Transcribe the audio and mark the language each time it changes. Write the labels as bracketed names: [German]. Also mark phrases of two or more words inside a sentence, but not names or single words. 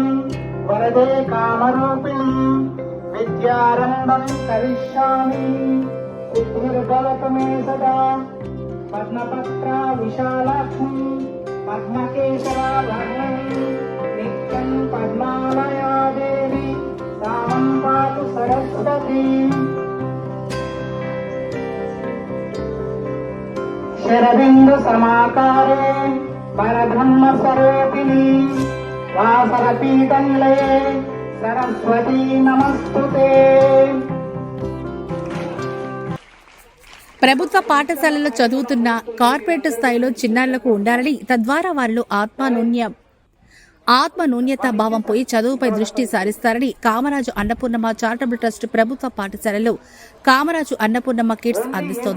[Sanskrit] वरदे कामरूपिणी विद्यारम्भं करिष्यामि सिद्धिर्भवतु मे सदा पद्मपत्रा विशालाक्ष्मी पद्मकेशरा नित्यं पद्मालया देवी सामं पातु सरस्वती शरबिन्दु समाकारे परब्रह्म स्वरूपिणी वासरपीतले सरस्वती नमस्तुते. [Telugu] ప్రభుత్వ పాఠశాలల్లో చదువుతున్న కార్పొరేట్ స్థాయిలో చిన్నారులకు ఉండాలని, తద్వారా వారిలో ఆత్మన్యూన్యత భావం పోయి చదువుపై దృష్టి సారిస్తారని కామరాజు అన్నపూర్ణమ్మ చారిటబుల్ ట్రస్ట్ ప్రభుత్వ పాఠశాలలో కామరాజు అన్నపూర్ణమ్మ కిట్స్ అందిస్తోంది.